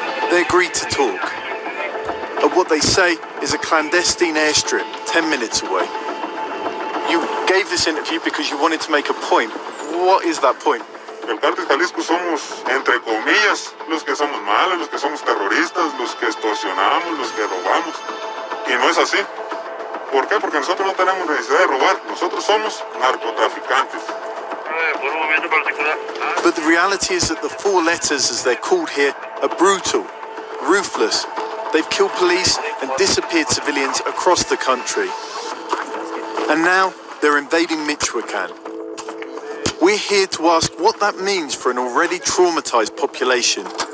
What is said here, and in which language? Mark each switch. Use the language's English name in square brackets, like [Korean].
[English] They agreed to talk. at what they say is a clandestine airstrip 10 minutes away. You gave this interview because you wanted to make a point. What is that point? [Spanish] El Cártel Jalisco somos, entre comillas, los que somos malos, los que somos terroristas, los que extorsionamos, los que robamos. Y no es así. ¿Por qué? Porque nosotros no tenemos necesidad de robar. Nosotros somos narcotraficantes. [English] But the reality is that the four letters, as they're called here, are brutal, ruthless. They've killed police and disappeared civilians across the country. And now they're invading Michoacan. We're here to ask what that means for an already traumatized population.